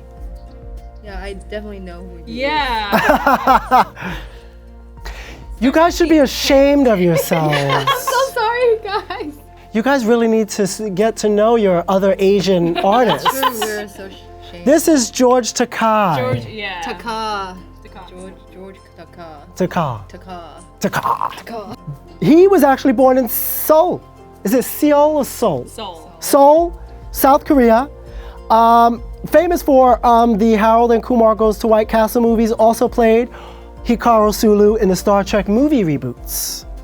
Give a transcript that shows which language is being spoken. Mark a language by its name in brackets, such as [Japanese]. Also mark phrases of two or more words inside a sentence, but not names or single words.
[English] Yeah, I definitely know who he is. Yeah. You guys should be ashamed of yourselves. I'm so sorry, guys. You guys really need to get to know your other Asian artists. We're so ashamed. This is George Takei. George, yeah. Taka. Taka. George Taka. Takei. Taka. Takei. Taka. He was actually born in Seoul. Is it Seoul or Seoul? Soul. Seoul, South Korea. Famous for the Harold and Kumar Goes to White Castle movies, also played Hikaru Sulu in the Star Trek movie reboots.